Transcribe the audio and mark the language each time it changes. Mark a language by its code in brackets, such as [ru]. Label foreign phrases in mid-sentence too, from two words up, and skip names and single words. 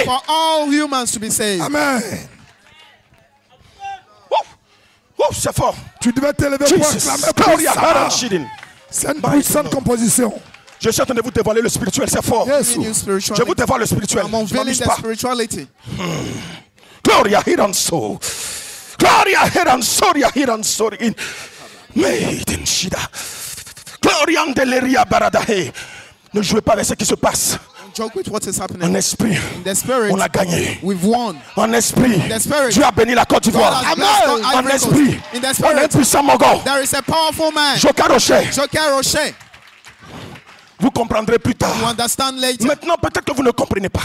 [fr] Amen. Oh, c'est fort. Tu devais t'élever pour acclamer. C'est une puissante composition. Je suis en train de vous dévoiler le spirituel, c'est fort. Je vous dévoile le spirituel. Je m'amuse pas. Gloria hidden soul. Gloria hidden soria hidden soria. Made in Shida. Gloria andeleria baradahe. Ne jouez pas avec ce qui se passe. En esprit, on a gagné. En esprit, Dieu a béni la Côte d'Ivoire. En esprit, on est puissant, mon gars. Joker Rocher. Vous comprendrez plus tard. Maintenant, peut-être que vous ne comprenez pas.